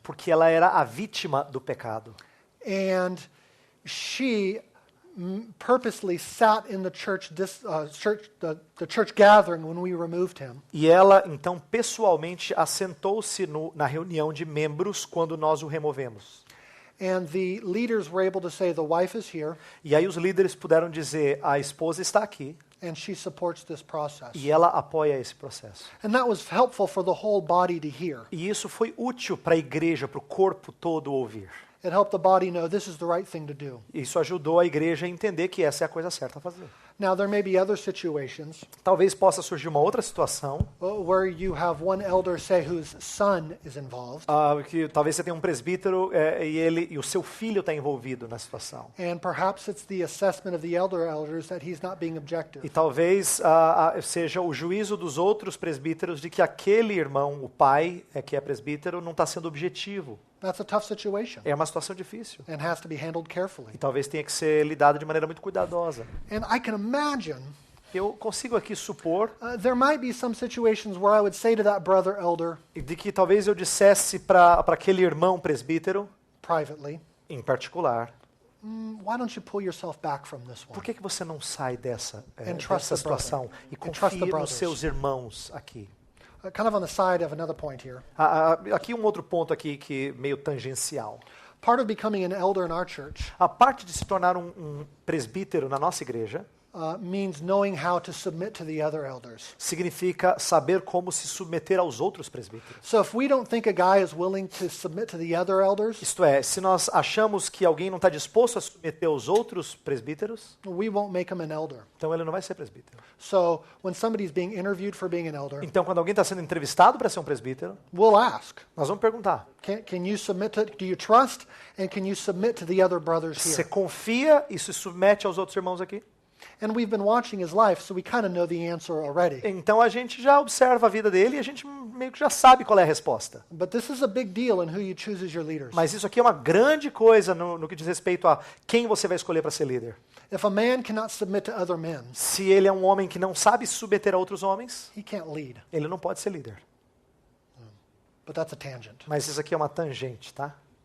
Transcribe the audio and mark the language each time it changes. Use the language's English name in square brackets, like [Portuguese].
[Portuguese] porque ela era a vítima do pecado. [English] And she purposely sat in the church, the church gathering when we removed him. [Portuguese] E ela, então, pessoalmente assentou-se na reunião de membros quando nós o removemos. [English] And the leaders were able to say, the wife is here, [Portuguese] E aí os líderes puderam dizer, a esposa está aqui [English] and she supports this process. [Portuguese] e ela apoia esse processo. [English] And that was helpful for the whole body to hear. [Portuguese] E isso foi útil para a igreja, para o corpo todo ouvir. [English] It helped the body know this is the right thing to do. [Portuguese] Isso ajudou a igreja a entender que essa é a coisa certa a fazer. [English] Now, there may be other situations [Portuguese] Talvez possa surgir uma outra situação, [English] where you have one elder, say, whose son is involved, [Portuguese] que talvez você tenha um presbítero e o seu filho está envolvido na situação. [English] and perhaps it's the assessment of the elders that he's not being objective. [Portuguese] E talvez seja o juízo dos outros presbíteros de que aquele irmão, o pai, que é presbítero, não está sendo objetivo. [English] That's a tough situation [Portuguese] É uma situação difícil. [English] and has to be handled carefully. [Portuguese] E talvez tenha que ser lidado de maneira muito cuidadosa. [English] And I can imagine [Portuguese] Eu consigo aqui supor [English] there might be some situations where I would say to that brother elder [Portuguese] de que talvez eu dissesse para aquele irmão presbítero, [English] privately, [Portuguese] em particular, [English] why don't you pull yourself back from this one? [Portuguese] por que você não sai dessa [English] trust the [Portuguese] situação [English] brother. [Portuguese] e [English] And trust [Portuguese] confie [English] the [Portuguese] nos [English] brothers. [Portuguese] seus irmãos aqui? [English] Kind of on the side of another point here. [Portuguese] Aqui um outro ponto aqui que meio tangencial. [English] Part of becoming an elder in our church [Portuguese] A parte de se tornar um presbítero na nossa igreja [English] means knowing how to submit to the other elders. [Portuguese] significa saber como se submeter aos outros presbíteros. [English] So if we don't think a guy is willing to submit to the other elders, [Portuguese] Isto é, se nós achamos que alguém não está disposto a submeter aos outros presbíteros, [English] we won't make him an elder. [Portuguese] então ele não vai ser presbítero. [English] So when somebody's being interviewed for being an elder, [Portuguese] Então, quando alguém está sendo entrevistado para ser um presbítero, [English] we'll ask, [Portuguese] nós vamos perguntar: [English] can you submit to, do you trust, and can you submit to the other brothers [Portuguese] você [English] here? [Portuguese] confia e se submete aos outros irmãos aqui? [English] And we've been watching his life, so we kind of know the answer already. [Portuguese] Então a gente já observa a vida dele e a gente meio que já sabe qual é a resposta. [English] But this is a big deal in who you choose as your leaders. [Portuguese] Mas isso aqui é uma grande coisa no que diz respeito a quem você vai escolher para ser líder. [English] If a man cannot submit to other men, [Portuguese] Se ele é um homem que não sabe se submeter a outros homens, [English] he can't lead. [Portuguese] ele não pode ser líder. [English] But that's a tangent. [Portuguese] Mas isso aqui é uma tangente, tá?